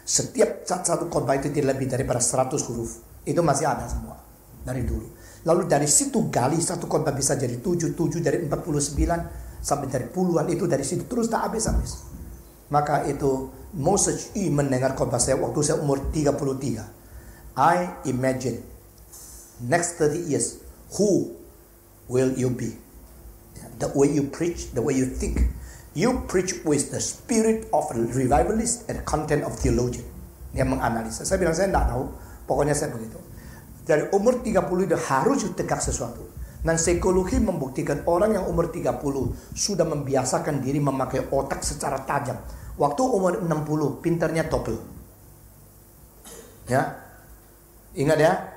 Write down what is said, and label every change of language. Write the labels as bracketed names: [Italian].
[Indonesian] Setiap satu khotbah itu tidak lebih daripada 100 huruf. Itu masih ada semua dari dulu. Lalu dari situ gali satu khotbah bisa jadi 7 dari 49 sampai dari puluhan, itu dari situ terus tak habis-habis. Maka itu Moses mendengar khotbah saya waktu saya umur 33. [English] I imagine next 30 years who will you be? The way you preach, the way you think. You preach with the spirit of a revivalist and content of theologian. [Indonesian] Dia menganalisa. Saya bilang saya tidak tahu. Pokoknya saya begitu. Dari umur 30 itu harus tegak sesuatu. Dan psikologi membuktikan orang yang umur 30 sudah membiasakan diri memakai otak secara tajam. Waktu umur 60 pintarnya double. Ya. Ingat ya.